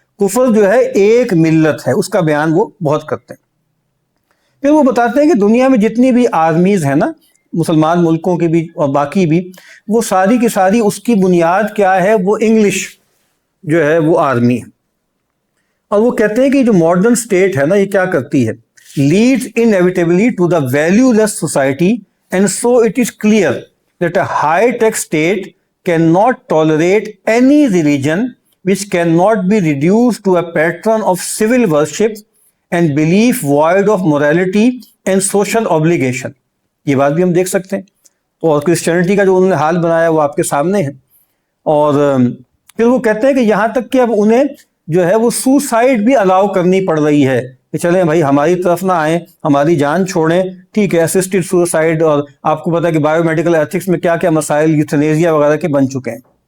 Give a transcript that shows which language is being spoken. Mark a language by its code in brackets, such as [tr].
[ur] کفر جو ہے ایک ملت ہے، اس کا بیان وہ بہت کرتے ہیں. پھر وہ بتاتے ہیں کہ دنیا میں جتنی بھی آرمیز ہیں نا، مسلمان ملکوں کی بھی اور باقی بھی، وہ ساری کی ساری اس کی بنیاد کیا ہے، وہ انگلش جو ہے وہ آرمی ہے. اور وہ کہتے ہیں کہ جو ماڈرن اسٹیٹ ہے نا، یہ کیا کرتی ہے، [en] leads inevitably to the valueless society, and so it is clear that a high-tech state cannot tolerate any religion which cannot be reduced to a pattern of civil worship and belief void of morality and social obligation. [ur] یہ بات بھی ہم دیکھ سکتے ہیں. اور Christianity کا جو انہوں نے حال بنایا وہ آپ کے سامنے ہے. اور پھر وہ کہتے ہیں کہ یہاں تک کہ اب انہیں جو ہے وہ سوسائڈ بھی الاؤ کرنی پڑ رہی ہے کہ چلیں بھائی ہماری طرف نہ آئیں، ہماری جان چھوڑیں. ٹھیک ہے، اسسٹڈ سوسائڈ، اور آپ کو پتا ہے کہ بایو میڈیکل ایتھکس میں کیا کیا مسائل یوتھنیزیا وغیرہ کے بن چکے ہیں.